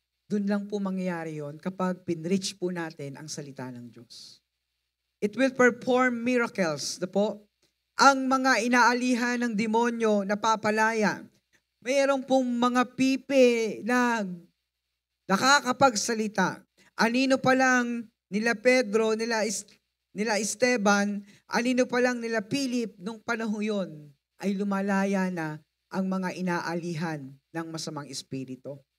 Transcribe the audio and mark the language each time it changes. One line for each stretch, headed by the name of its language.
Filipino: Doon lang po mangyayari yon kapag pinreach po natin ang salita ng Diyos.
English: It will perform miracles.
Filipino: Po, ang mga inaalihan ng demonyo napapalaya. Mayroon pong mga pipi na nakakapagsalita. Anino pa lang nila Pedro, nila Esteban, anino pa lang nila Philip, nung panahon yon ay lumalaya na ang mga inaalihan ng masamang espiritu.